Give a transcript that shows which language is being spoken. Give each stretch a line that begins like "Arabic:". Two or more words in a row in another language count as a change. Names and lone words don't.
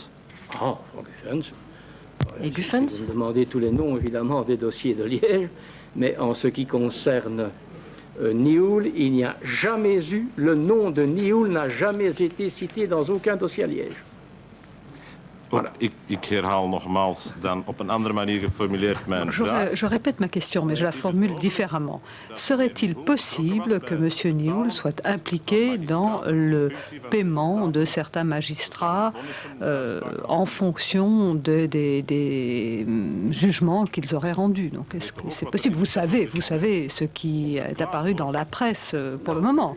French: Ah, Guffens. Et Guffens? Vous me demandez tous les noms, évidemment, des dossiers de Liège, mais en ce qui concerne Nihoul, il n'y a jamais eu, le nom de Nihoul n'a jamais été cité dans aucun dossier à Liège. Voilà.
Dutch: Ik herhaal nogmaals dan op een andere manier geformuleerd mijn vraag.
French: Je répète ma question, mais je la formule différemment. Serait-il possible que M. Nihoul soit impliqué dans le paiement de certains magistrats en fonction des jugements qu'ils auraient rendus? Donc, est-ce que c'est possible? Vous savez ce qui est apparu dans la presse pour le moment.